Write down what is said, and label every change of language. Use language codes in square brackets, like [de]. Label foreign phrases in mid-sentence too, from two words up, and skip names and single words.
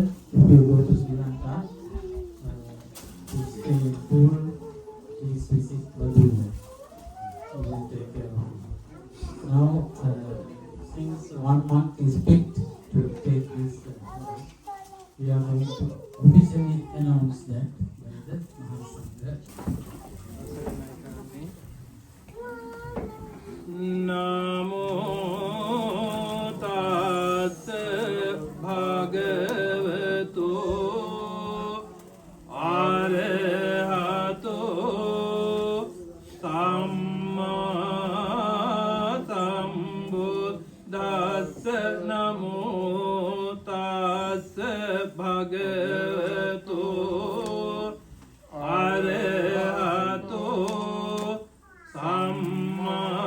[en] If you go to Sri Lanka, to stay cool, please visit Badulla. We will take care of it. Now, since 1 month is picked to take this, we are going to officially announce that by the Mahasangha. [pi] Namo tassa bhagavato arahato samma sambuddhassa namo tassa bhagavato arahato samma